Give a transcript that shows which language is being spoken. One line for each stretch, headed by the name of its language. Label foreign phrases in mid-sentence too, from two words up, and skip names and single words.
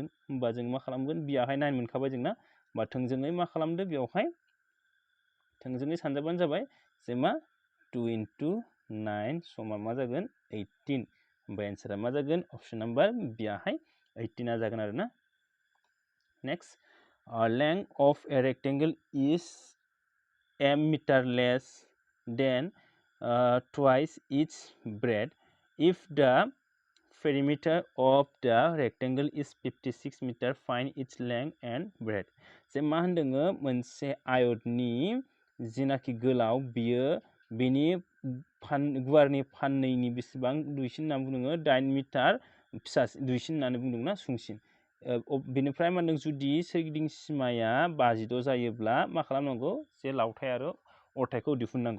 Bodo: होमबा जों मा खालामगोन बियाहाय 9 मोनखाबाय जोंना। होमबा थोंजोङै मा खालामदो बेवहाय थोंजोङै सानजाबानो जाबाय जे मा 2 × 9 समान मा जागोन 18। होमबा एन्सारा मा जागोन
English: option number
Bodo: बियाहाय 18 जागोन आरो ना।
English: नेक्स्ट length of a rectangle is m meter less than twice its breadth if the perimeter of the rectangle is 56 meter find its length and breadth।
Bodo: जे मा होनदोङो मोनसे आयतनि जिनाखि गोलाव बियो बेनि गुवारनि फाननैनि बेसेबां दुइसिन होनना बुंदोङो 8 मिटार फिसासिन दुइसिन होननानै बुंदोंना सुंसिन। बेनिफ्राय मा होनदों जुदि सोरगिदिं सिमाया 56 जायोब्ला मा खालामनांगौ जे लावथाइ आरो अरथाइखौ दिहुननांगौ।